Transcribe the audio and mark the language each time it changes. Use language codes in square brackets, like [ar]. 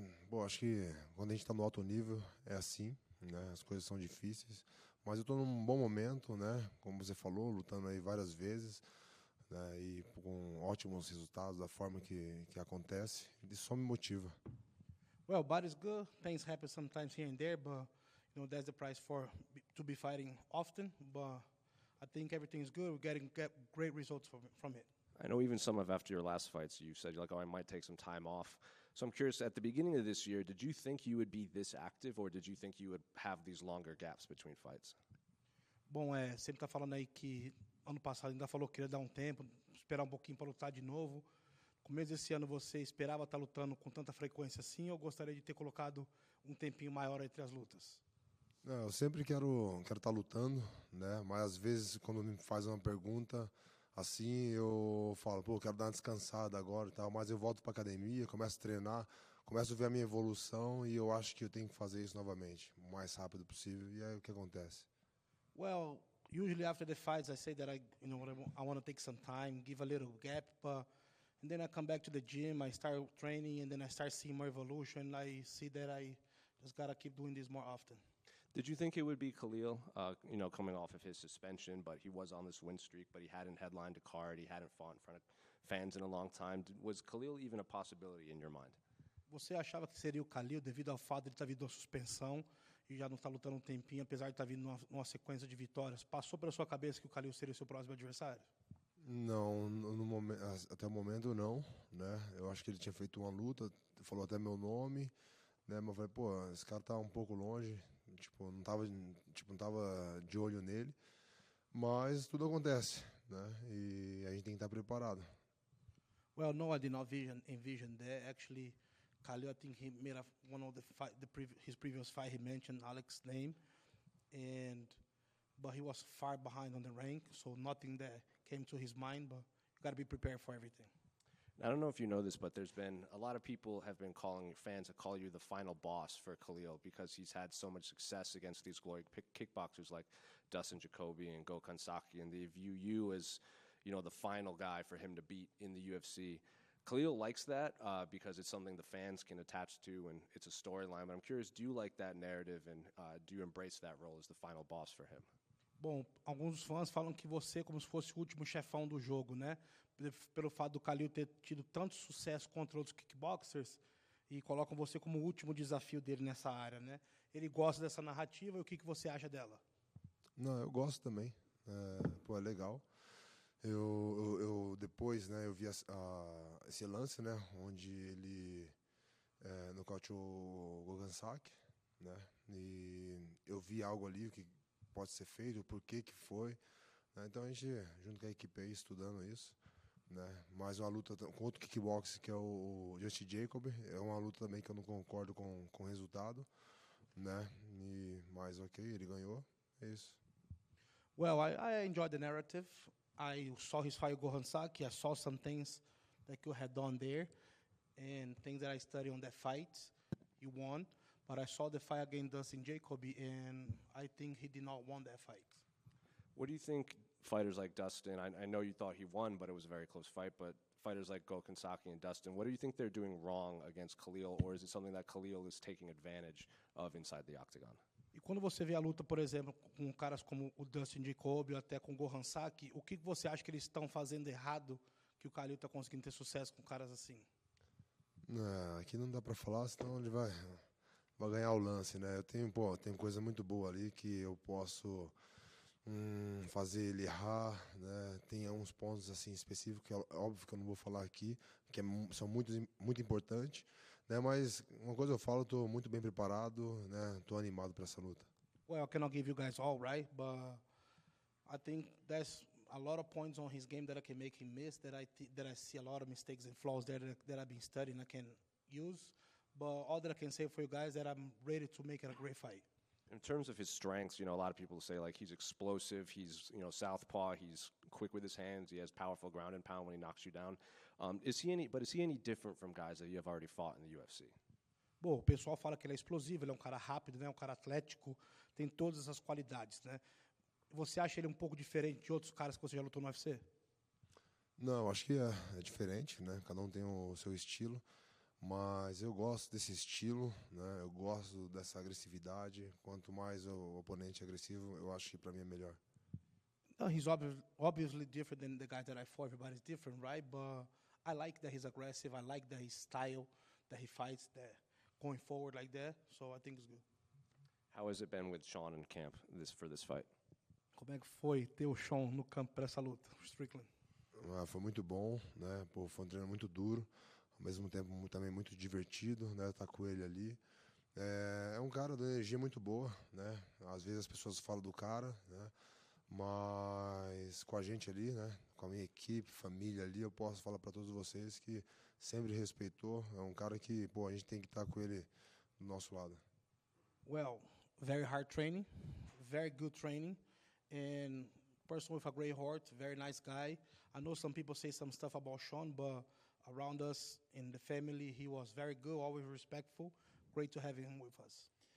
[pt] Bom, acho que quando a gente está no alto nível é assim, né? As coisas são difíceis, mas eu estou num bom momento, né? Como você falou, lutando aí várias vezes, né? E com ótimos resultados da forma que acontece, isso só me motiva. [en] Well, body's good. Things happen sometimes here and there, but that's the price to be fighting often. But I think everything's good. We're getting great results from it. I know even some of after your last fights, you said I might take some time off. So I'm curious, at the beginning of this year, did you think you would be this active, or did you think you would have these longer gaps between fights? [pt] Bom, sempre tá falando aí que ano passado ainda falou que queria dar um tempo, esperar um pouquinho para lutar de novo. No começo desse ano você esperava estar lutando com tanta frequência assim, ou gostaria de ter colocado um tempinho maior entre as lutas? Não, eu sempre quero estar lutando, né? Mas às vezes quando me faz uma pergunta assim, eu falo, pô, quero dar uma descansada agora e tal, mas eu volto para academia, começo a treinar, começo a ver a minha evolução e eu acho que eu tenho que fazer isso novamente, o mais rápido possível, e é o que acontece. [en] Well, usually after the fights I say that I want to take some time, give a little gap, and then I come back to the gym, I start training, and then I start seeing more evolution. I see that I just gotta keep doing this more often. Did you think it would be Khalil, coming off of his suspension, but he was on this win streak, but he hadn't headlined a card, he hadn't fought in front of fans in a long time. Was Khalil even a possibility in your mind? [pt] Você achava que seria o Khalil devido ao fato de ele estar vindo a suspensão e já não estar lutando um tempinho, apesar de estar vindo numa sequência de vitórias? Passou pela sua cabeça que o Khalil seria o seu próximo adversário? Não, no momento, até o momento não, né? Eu acho que ele tinha feito uma luta, falou até meu nome, né? Mas eu falei, pô, esse cara tá um pouco longe, não tava de olho nele, mas tudo acontece, né? E a gente tem que estar preparado. [en] Well, no, I did not envision that. Actually, Khalil, I think he made one of his previous fight. He mentioned Alex's name, but he was far behind on the rank, so nothing that came to his mind. But you got to be prepared for everything. I don't know if you know this, but there's been a lot of people have been fans that call you the final boss for Khalil because he's had so much success against these glory kickboxers like Dustin Jacoby and Gokhan Saki, and they view you as, the final guy for him to beat in the UFC. Khalil likes that because it's something the fans can attach to and it's a storyline. But I'm curious, do you like that narrative and do you embrace that role as the final boss for him? [pt] Bom, alguns fãs falam que você é como se fosse o último chefão do jogo, né? Pelo fato do Khalil ter tido tanto sucesso contra outros kickboxers e colocam você como o último desafio dele nessa área, né? Ele gosta dessa narrativa e o que você acha dela? Não, eu gosto também. É legal. Eu depois, né, eu vi esse lance, né, onde ele nocauteou o Gokhan Saki, né? E eu vi algo ali o que pode ser feito, por que foi, né? Então a gente junto com a equipe aí estudando isso, né? Mais uma luta com outro kickboxer que é o Justin Jacob, é uma luta também que eu não concordo com o resultado, né? Mas ok, ele ganhou, é isso. [en] Well, I enjoyed the narrative. I saw his fight with Gokhan Saki. I saw some things that you had done there and things that I studied on that fight. You won. But I saw the fight against Dustin Jacoby, and I think he did not win that fight. What do you think fighters like Dustin, I know you thought he won, but it was a very close fight, but fighters like Gokhan Saki and Dustin, what do you think they're doing wrong against Khalil, or is it something that Khalil is taking advantage of inside the octagon? [pt] E quando você vê a luta, por exemplo, com caras como o Dustin Jacoby ou até com o Gokhan Saki, o que você acha que eles estão fazendo errado que o Khalil está conseguindo ter sucesso com caras assim? Aqui não dá para falar, senão ele vai ganhar o lance, né? Eu tenho coisa muito boa ali que eu posso fazer ele errar, né? Tem uns pontos assim específicos que é óbvio que eu não vou falar aqui, que são muito importantes, né? Mas uma coisa eu falo, estou muito bem preparado, né? Estou animado para essa luta. [en] Well, I cannot give you guys all right, but I think there's a lot of points on his game that I can make him miss, that I see a lot of mistakes and flaws there that I've been studying I can use. But all that I can say for you guys is that I'm ready to make it a great fight. In terms of his strengths, a lot of people say like he's explosive, he's southpaw, he's quick with his hands, he has powerful ground and pound when he knocks you down. Is he any different from guys that you have already fought in the UFC? [pt] Bom, o pessoal fala que ele é explosivo, ele é um cara rápido, né, um cara atlético, tem todas essas qualidades, né? Você acha ele um pouco diferente de outros caras que você já lutou no UFC? Não, acho que é diferente, né? Cada um tem o seu estilo, mas eu gosto desse estilo, né? Eu gosto dessa agressividade. Quanto mais o oponente é agressivo, eu acho que para mim é melhor. [en] He's obviously different than the guys that I fought. Everybody's different, right? But I like that he's aggressive. I like that his style, that he fights, that going forward like that. So I think it's good. How has it been with Sean in camp for this fight? [pt] Como é que foi ter o Sean no campo para essa luta, Strickland? Foi muito bom, né? Pô, foi um treino muito duro, ao mesmo tempo também muito divertido, né? Estar com ele ali. É um cara de energia muito boa, né? Às vezes as pessoas falam do cara, né? Mas com a gente ali, né? Com a minha equipe, família ali, eu posso falar para todos vocês que sempre respeitou. É um cara que, pô, a gente tem que estar com ele do nosso lado. [en] Well, very hard training, very good training, and person with a great heart, very nice guy. I know some people say some stuff about Sean, but around us in the family, he was very good, always respectful. Great to have him with us.